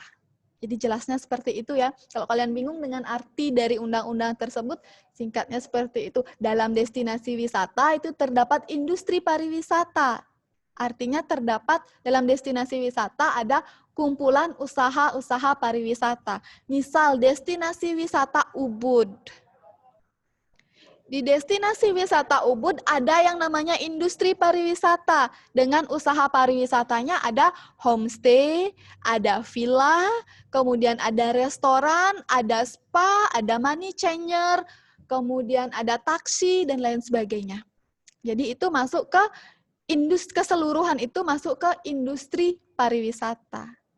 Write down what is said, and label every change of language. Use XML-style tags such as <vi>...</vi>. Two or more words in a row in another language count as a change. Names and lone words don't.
<id>Jadi jelasnya seperti itu ya. Kalau kalian bingung dengan arti dari undang-undang tersebut, singkatnya seperti itu. Dalam destinasi wisata itu terdapat industri pariwisata. Artinya terdapat dalam destinasi wisata ada kumpulan usaha-usaha pariwisata. Misal destinasi wisata Ubud. Di destinasi wisata Ubud ada yang namanya industri pariwisata. Dengan usaha pariwisatanya ada homestay, ada villa, kemudian ada restoran, ada spa, ada</id> <en>money changer,</en> <id>kemudian ada taksi, dan lain sebagainya. Jadi itu masuk ke industri, keseluruhan itu masuk ke industri pariwisata.</id>